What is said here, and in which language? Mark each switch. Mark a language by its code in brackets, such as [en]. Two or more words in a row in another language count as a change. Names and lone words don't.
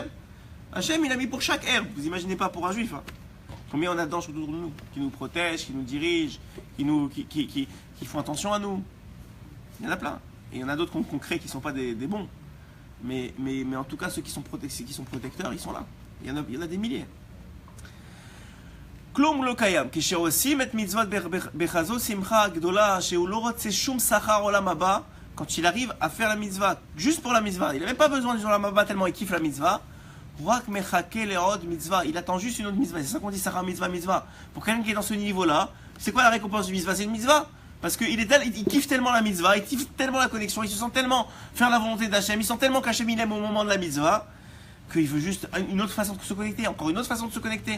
[fr] Hachem, il a mis pour chaque herbe, vous imaginez pas pour un juif. Hein. Combien on a d'anges autour de nous, qui nous protègent, qui nous dirigent, qui font attention à nous. Il y en a plein. Et il y en a d'autres qu'on crée qui ne sont pas des bons. Mais en tout cas, ceux qui sont protecteurs, ils sont là. Il y en a des milliers. [he] כלום לא קיים, כשעושים את מצוות בחזות שמחה גדולה, שהוא לא רוצה שום שכר עולם הבא, [fr] quand il arrive à faire la mitzvah, juste pour la mitzvah, il n'a même pas besoin de la mitzvah tellement il kiffe la mitzvah, il attend juste une autre mitzvah. C'est ça qu'on dit [he] שכר מצווה. [fr] Pour quelqu'un qui est dans ce niveau-là, c'est quoi la récompense du mitzvah? C'est une mitzvah. Parce qu'il kiffe tellement la mitzvah, il kiffe tellement la connexion, il se sent tellement faire la volonté d'Hachem, il sent tellement qu'Hachem il aime au moment de la mitzvah, qu'il veut juste une autre façon de se connecter, encore une autre façon de se connecter.